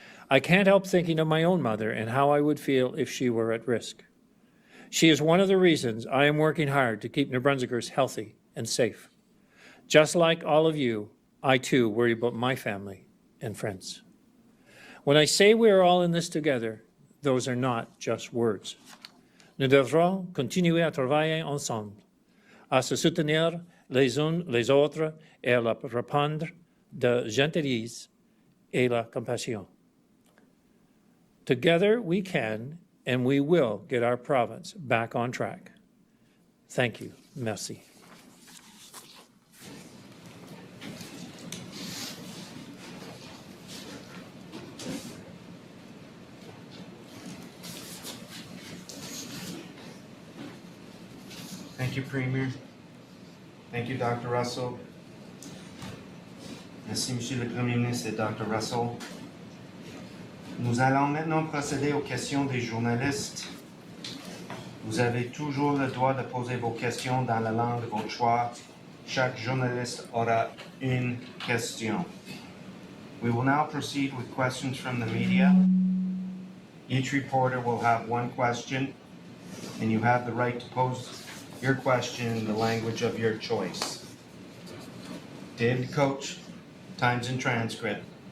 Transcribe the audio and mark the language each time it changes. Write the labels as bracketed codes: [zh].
[en] I can't help thinking of my own mother and how I would feel if she were at risk. She is one of the reasons I am working hard to keep New Brunswickers healthy and safe. Just like all of you, I too worry about my family and friends. When I say we are all in this together, those are not just words. [fr] Nous devrons continuer à travailler ensemble, à se soutenir les uns les autres et à répandre de gentillesse et la compassion. [en] Together we can and we will get our province back on track. Thank you. Merci. Thank you, Premier. Thank you, Dr. Russell. [fr] Merci, Monsieur le Premier ministre et Dr. Russell. Nous allons maintenant procéder aux questions des journalistes. Vous avez toujours le droit de poser vos questions dans la langue de votre choix. Chaque journaliste aura une question. [en] We will now proceed with questions from the media. Each reporter will have one question, and you have the right to pose your question in the language of your choice. David Coach, Times and Transcript.